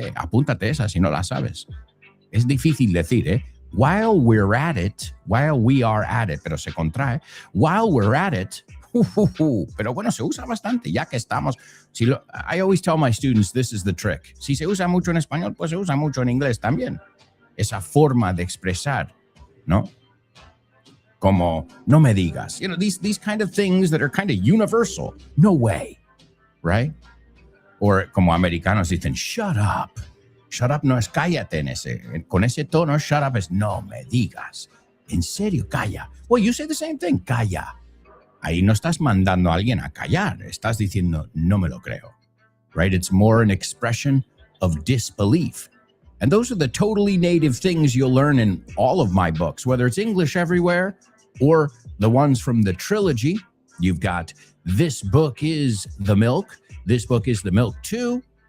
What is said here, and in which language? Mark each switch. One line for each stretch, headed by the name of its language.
Spanish: Apúntate esa si no la sabes. Es difícil decir,
English: While we're at it, while we are at it,
Spanish: pero se contrae.
English: While we're at it,
Spanish: pero bueno, se usa bastante, ya que estamos.
English: I always tell my students, this is the trick.
Spanish: Si se usa mucho en español, pues se usa mucho en inglés también. esa forma de expresar, ¿no? Como, no me digas.
English: These kind of things that are kind of universal. No way, right? Or
Spanish: como americanos dicen,
English: shut up.
Spanish: Shut up no es cállate con ese tono, shut up es no me digas. En serio, calla.
English: Well, you say the same thing,
Spanish: calla. Ahí no estás mandando a alguien a callar. Estás diciendo, no me lo creo, right?
English: It's more an expression of disbelief. And those are the totally native things you'll learn in all of my books, whether it's English Everywhere or the ones from the trilogy. You've got This Book is the Milk. This Book is the Milk 2.